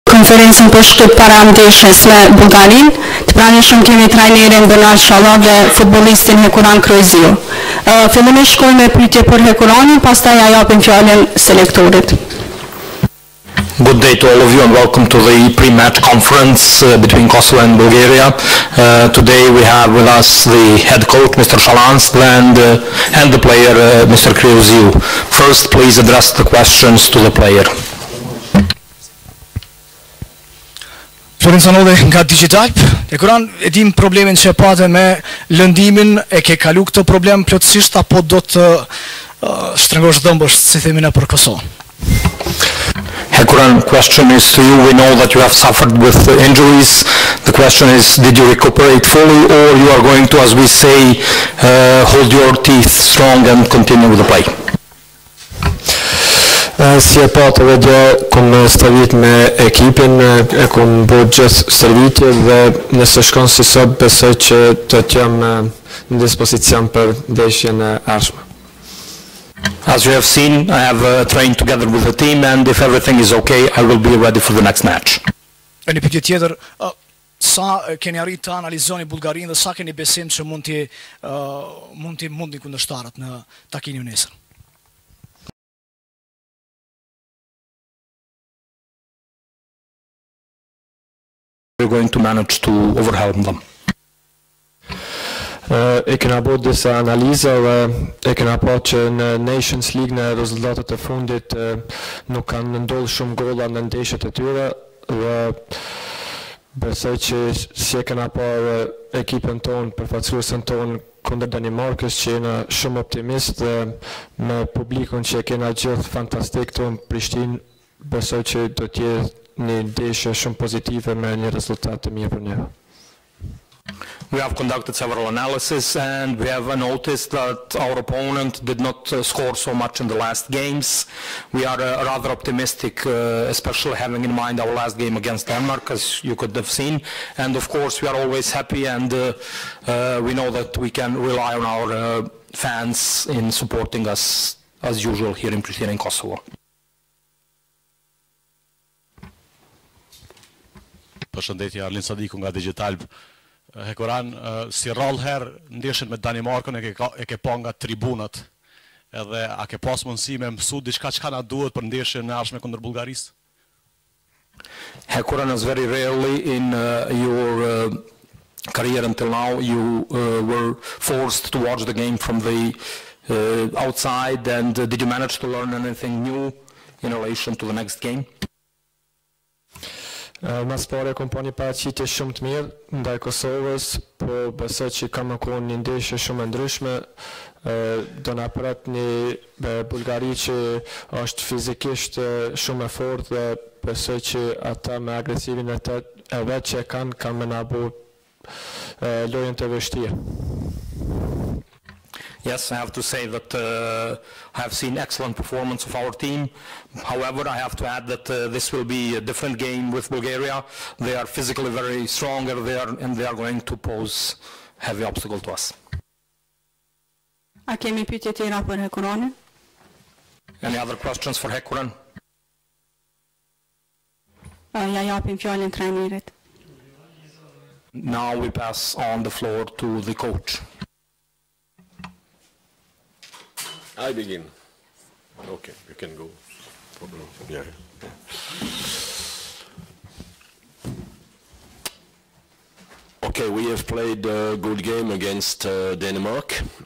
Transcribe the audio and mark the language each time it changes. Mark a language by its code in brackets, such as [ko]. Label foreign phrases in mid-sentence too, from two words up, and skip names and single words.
[sq] konferencën për shkët para ndeshjes me Bullgarinë. Të pranishëm kemi trajnerin Bernard Shalla dhe futbollistin Hekuran Krojziu. Fillimisht shkojmë me pyetje për Hekuranin, pastaj ja japim fjalën selektorit. [en] Good day to all of you and welcome to the pre-match conference between Kosovo and Bulgaria. Today we have with us the head coach, Mr. Shalans, and the player, Mr. Krioziu. First, please address the questions to the player. [sq] Florencanove nga Digital, Hekuran, e dim problemin që pate me lëndimin, e ke kalu këtë problem plotësisht apo do të shtrëngosh dhëmbësh, si themin e për Kosovën? [en] Hekuran, question is to you. We know that you have suffered with injuries. The question is, did you recuperate fully, or you are going to, as we say, hold your teeth strong and continue with the play? [sq] Si e patë dhe gjë, kom stërvit me ekipin, e kom bërë gjithë stërvitje dhe nëse shkon si sot besoj që të t'jam në dispozicion për ndeshjen e ardhshme. [en] As you have seen, I have trained together with the team, and if everything is okay, I will be ready for the next match. [sq] E një pyetje tjetër, sa keni arritë të analizoni Bullgarinë dhe sa keni besim që mund t'i mundin kundërshtarët në takimin e nesër? [en] We're going to manage to overwhelm them. [sq] E kena bërë disa analiza dhe e kena pa që në Nations League në rezultatet e fundit nuk kanë ndodhur shumë golla në ndeshjet e tyre dhe besoj që si e kena parë ekipën tonë, përfaqësuesen tonë kundër Danimarkës, që jena shumë optimist dhe me publikun që e kena gjithë fantastik tonë në Prishtinë, besoj që do të jetë një ndeshje shumë pozitive me një rezultat të mirë për ne. [en] We have conducted several analyses and we have noticed that our opponent did not score so much in the last games. We are rather optimistic, especially having in mind our last game against Denmark, as you could have seen. And of course we are always happy, and we know that we can rely on our fans in supporting us as usual here in Pristina in Kosovo. [sq] Përshëndetje, Arlin Sadiku nga Digital. Hekuran, si rrallë herë ndeshjen me Danimarkën e ke pa nga tribunat, edhe a ke pas mundësi me mësu diçka çka na duhet për ndeshjen e ardhshme kundër Bullgarisë? [en] Hekuran, as very rarely in your career until now you were forced to watch the game from the outside, and did you manage to learn anything new in relation to the next game? [sq] Mas pare kom pa një paraqitje shumë të mirë ndaj Kosovës, po besoj që ka më konë një ndeshje shumë e ndryshme. Do na pret një Bullgari që është fizikisht shumë e fortë dhe besoj që ata me agresivin e vet që kanë me na bu lojën të vështirë. [en] Yes, I have to say that I have seen excellent performance of our team. However, I have to add that this will be a different game with Bulgaria. They are physically very stronger there, and they are going to pose heavy obstacle to us. [sq] A kemi pyetje tjera për Hekuranin? [en] Any other questions for Hekuran? [sq] Ja japim fjalën trajnerit. [en] Now we pass on the floor to the coach. I begin. Okay, you can go. Yeah. Okay, we have played a good game against Denmark.